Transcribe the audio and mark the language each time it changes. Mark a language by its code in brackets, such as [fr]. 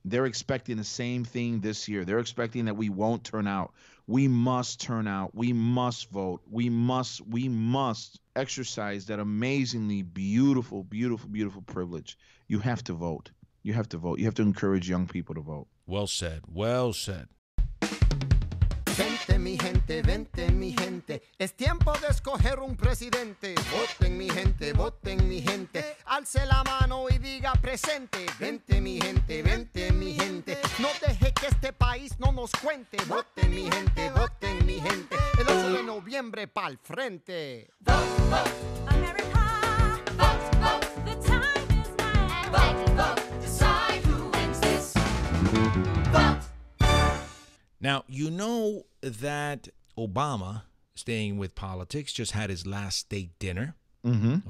[en] They're expecting the same thing this year. They're expecting that we won't turn out. We must turn out. We must vote. We must exercise that amazingly beautiful privilege. You have to vote. You have to vote. You have to encourage young people to vote. Well said. Well said. [es] Vente mi gente, es tiempo de escoger un presidente. Voten mi gente, alce la mano y diga presente. Vente mi gente, no deje que este país no nos cuente. Voten mi gente, el 8 de noviembre pa'l frente. [en] Vote, vote, America. Vote, vote, the time is now. Vote, vote, decide who wins this. Vote. Now, you know that Obama, staying with politics, just had his last state dinner. Mm-hmm.